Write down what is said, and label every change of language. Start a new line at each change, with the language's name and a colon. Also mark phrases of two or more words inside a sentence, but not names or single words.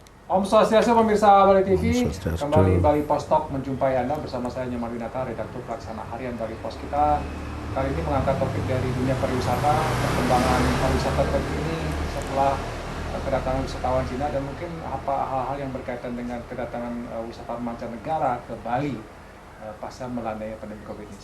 Indonesian: Om Swastiastu pemirsa Bali Om TV, Swastiastu. kembali Bali Post Talk menjumpai Anda bersama saya Nyoman Winata, redaktur pelaksana harian Bali Post kita. Kali ini mengangkat topik dari dunia pariwisata, perkembangan pariwisata terkini setelah kedatangan wisatawan Cina dan mungkin apa hal-hal yang berkaitan dengan kedatangan wisatawan mancanegara ke Bali pasca melandainya pandemi COVID ini.